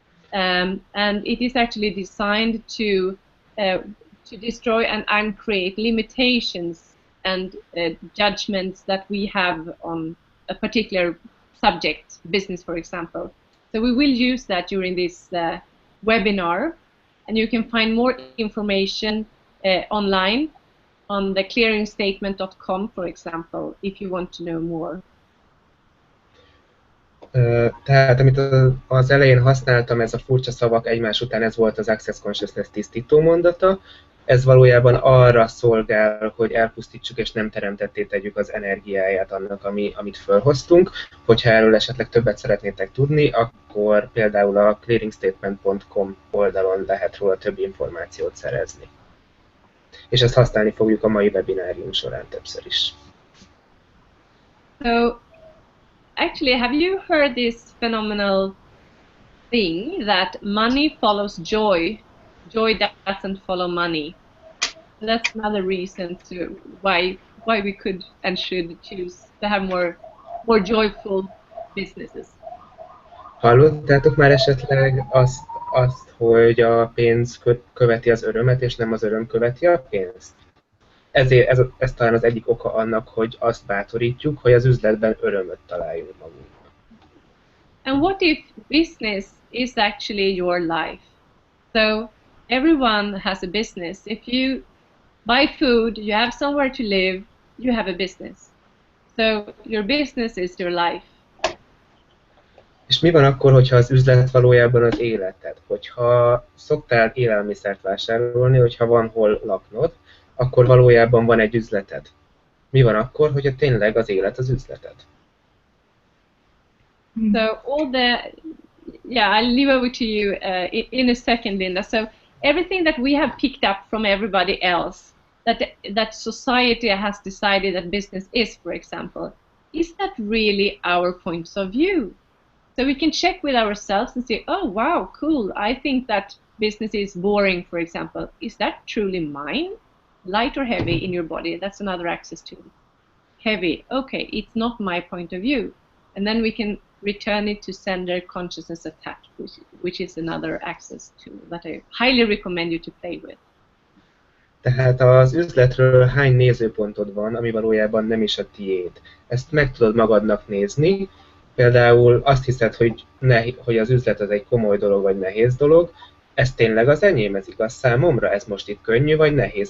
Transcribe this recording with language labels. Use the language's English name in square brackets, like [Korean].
[English] And it is actually designed to destroy and uncreate limitations and judgments that we have on a particular subject, business, for example. So we will use that during this webinar, and you can find more information online on the clearingstatement.com, for example, if you want to know more. [Hungarian] Tehát amit az elején használtam, ez a furcsa szavak egymás után, ez volt az Access Consciousness tisztító mondata. Ez valójában arra szolgál, hogy elpusztítsuk és nem teremtetté tegyük az energiáját annak, amit felhoztunk. Hogyha erről esetleg többet szeretnétek tudni, akkor például a clearingstatement.com oldalon lehet róla több információt szerezni. És ezt használni fogjuk a mai webinárium során többször is. [English] So, actually, have you heard this phenomenal thing that money follows joy? Joy doesn't follow money. So that's another reason to why we could and should choose to have more joyful businesses. [Hungarian] Hallottátok már esetleg azt, hogy a pénz követi az örömet, és nem az öröm követi a pénzt? Ez talán az egyik oka annak, hogy azt bátorítjuk, hogy az üzletben örömöt találjunk magunknak. [English] And what if business is actually your life? So everyone has a business. If you buy food, you have somewhere to live, you have a business. So your business is your life. És mi van akkor, hogyha az üzlet valójában az életed? Hogyha szoktál élelmiszert vásárolni, hogyha van hol laknod, akkor valójában van egy üzleted. Mi van akkor, hogyha tényleg az élet az üzleted? So all the, yeah, I'll leave over to you in a second, Linda. So everything that we have picked up from everybody else, that society has decided that business is, for example, is that really our points of view? So we can check with ourselves and say, oh, wow, cool. I think that business is boring, for example. Is that truly mine? Light or heavy in your body? That's another access tool. Heavy. Okay, it's not my point of view. And then we can return it to sender consciousness attached, which is another access tool that I highly recommend you to play with. [Hungarian] Tehát az üzletről hány nézőpontod van, ami valójában nem is a tiéd. Ezt meg tudod magadnak nézni. Például azt hiszed, hogy az üzlet az egy komoly dolog, vagy nehéz dolog. Ez tényleg az enyém, ez igaz számomra? Ez most itt könnyű, vagy nehéz?